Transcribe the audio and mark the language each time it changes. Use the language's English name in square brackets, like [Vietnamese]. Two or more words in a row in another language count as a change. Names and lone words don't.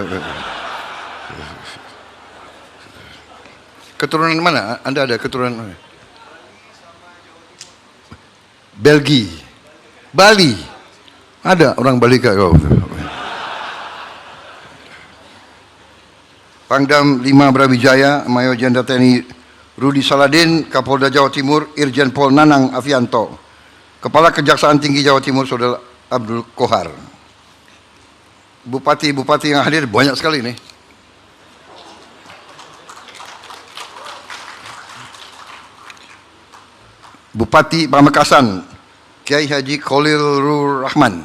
[Indonesian] Keturunan mana? Anda ada keturunan Belgia, Bali. Ada orang Bali kau. Pangdam 5 Brawijaya, Mayor Jenderal TNI Rudi Saladin, Kapolda Jawa Timur Irjen Pol Nanang Afianto, Kepala Kejaksaan Tinggi Jawa Timur Saudara Abdul Kohar. Bupati-bupati yang hadir banyak sekali nih. Bupati Pamekasan, Kiai Haji Khalilur Rahman.